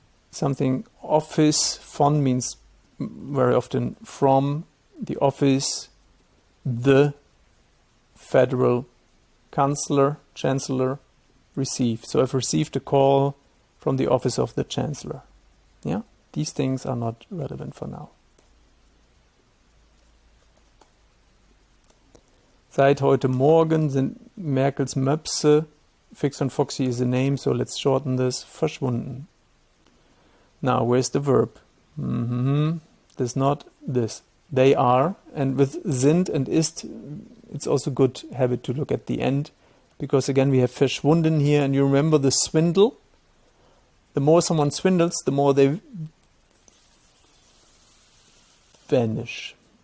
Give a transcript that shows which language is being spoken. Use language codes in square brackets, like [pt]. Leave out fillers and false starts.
[en] Something office, von means very often from the office, the federal chancellor received. So I've received a call from the office of the chancellor. Yeah, these things are not relevant for now. [de] Seit heute Morgen sind Merkels Möpse, [en] Fix and Foxy is a name, so let's shorten this, [de] verschwunden. [en] Now, where's the verb? There's not this. They are, and with sind and ist, it's also good habit to look at the end, because again we have verschwunden here, and you remember the swindle? The more someone swindles, the more they vanish.